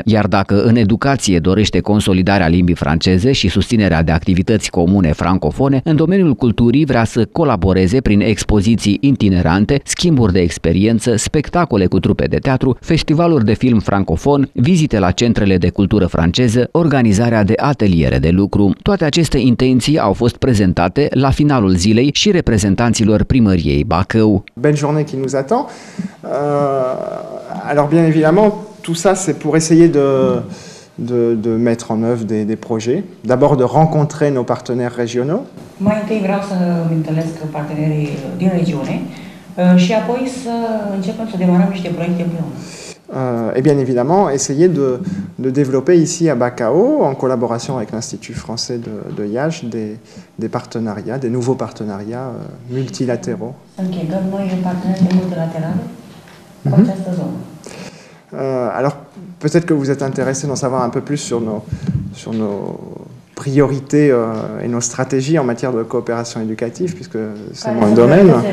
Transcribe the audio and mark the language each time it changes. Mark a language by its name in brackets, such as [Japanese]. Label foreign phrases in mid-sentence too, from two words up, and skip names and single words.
[Romanian] Iar dacă în educație dorește consolidarea limbii franceze și susținerea de activități comune francofone, în domeniul culturii vrea să colaboreze prin expoziții itinerante, schimburi de experiență, spectacole cu trupe de teatru, festivaluri de film francofon, vizite la centrele de cultură franceză, organizarea de ateliere de lucru. Toate aceste intenții au fost prezentate la finalul zilei și reprezentanților primăriei Bacău. [French] Belle journée qui nous attend. Alors bien évidemment, tout ça c'est pour essayer de mettre en œuvre des projets, d'abord de rencontrer nos partenaires régionaux. [Romanian] Mai întâi vreau să îmi întâlnesc partenerii din regiune și apoi să începem să demarăm niște proiecte împreună. [French] Et bien évidemment, essayer de développer ici à Bacău, en collaboration avec l'Institut français de Iași, des partenariats, des nouveaux partenariats multilatéraux. [Romanian] Să închegăm noi parteneriate multilaterale cu această zonă. [French] Alors, peut-être que vous êtes intéressé d'en savoir un peu plus sur nos priorités et nos stratégies en matière de coopération éducative, puisque c'est mon domaine.